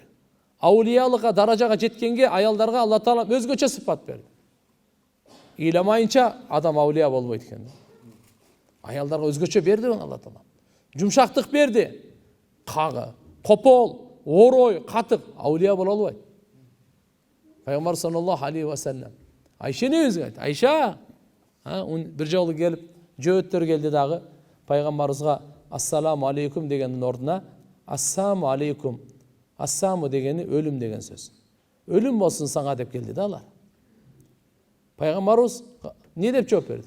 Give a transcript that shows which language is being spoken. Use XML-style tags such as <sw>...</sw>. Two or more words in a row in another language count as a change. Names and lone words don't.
<ky>Аулиялыкка даражага жеткенге аялдарга Алла Таалам өзгөчө сыпат берди. Ыйламайынча адам аулия болбойт экен. Аялдарга өзгөчө берди Алла Таалам. Жумшактык берди. Кагы, копол, орой, катык аулия боло албайт. Пайгамбар</ky> <ar>صلى الله عليه وسلم</ar> <ky>Айшени өзү айтты. Айша, бир жолу келип, жөөттөр келди дагы. Пайгамбарыбызга</ky> <ar>السلام عليكم</ar> <ky>дегендин ордуна</ky> <ar>السام عليكم.</ar> <ky>Ассаму дегени өлүм деген сөз. Өлүм болсун сага деп келди да алар. Пайгамбарыбыз не деп жооп берди?</ky>